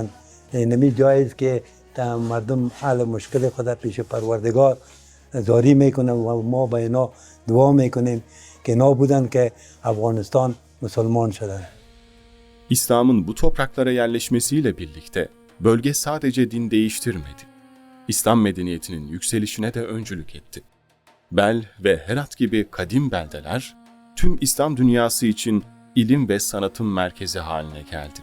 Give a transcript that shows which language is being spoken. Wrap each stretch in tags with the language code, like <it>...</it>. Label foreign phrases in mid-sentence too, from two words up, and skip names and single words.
<fa>نمی جایی است که مردم حل مشکل خود پیش پروردگار زاری میکنن و ما به اینا دعا میکنیم که اینا بودن که افغانستان مسلمان شدن.</fa> <tr>İslam'ın bu topraklara yerleşmesiyle birlikte bölge sadece din değiştirmedi. İslam medeniyetinin yükselişine de öncülük etti. Bel ve Herat gibi kadim beldeler, tüm İslam dünyası için ilim ve sanatın merkezi haline geldi.</tr>